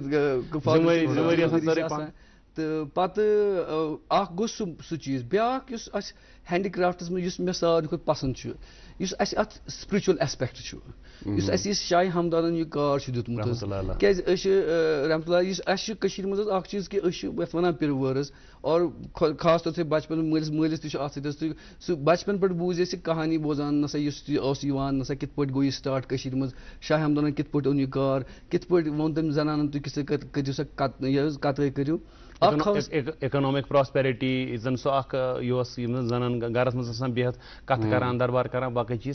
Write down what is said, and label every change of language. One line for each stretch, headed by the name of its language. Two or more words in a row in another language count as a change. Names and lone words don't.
Kashmiri: تہٕ پتہٕ اکھ گوٚو سُہ چیٖز. بیٛاکھ یُس اَسہِ ہینڈی کرافٹس منٛز یُس مےٚ ساروی کھۄتہٕ پسنٛد چھُ, یُس اَسہِ اَتھ
English: spiritual aspect
Kashmiri: چھُ, یُس اَسہِ یہِ شاہِ ہمدانن یہِ کار چھُ دیُتمُت حظ. کیازِ أسۍ چھِ
Arabic: رحمتہ اللہ,
Kashmiri: یُس اَسہِ چھُ کٔشیٖر منٛز حظ اکھ چیٖز کہِ أسۍ چھِ یتھ ونان پِرٕ حظ.
Urdu: اور خاص طور سے
Kashmiri: بچپن مٲلِس تہِ چھُ اتھ سۭتۍ حظ. تُہۍ سُہ بچپن پٮ۪ٹھ بوٗزۍ اَسہِ کہانی بوزان, نسا یُس یہِ اوس یِوان, نسا کِتھ پٲٹھۍ گوٚو یہِ سٹاٹ کٔشیٖر منٛز. شاہِ ہمدانن کِتھ پٲٹھۍ اوٚن یہِ کار, کِتھ پٲٹھۍ ووٚن تٔمۍ زنانن تُہۍ کِتھ کٔنۍ کٔرِو سا یہِ حظ کتٲے کٔرِو.
English: economic prosperity
Kashmiri: زن سۄ اکھ یۄس یِم زن زنان گرس منٛز آسان بِہِتھ کتھ کران, دربار کران, باقٕے چیٖز.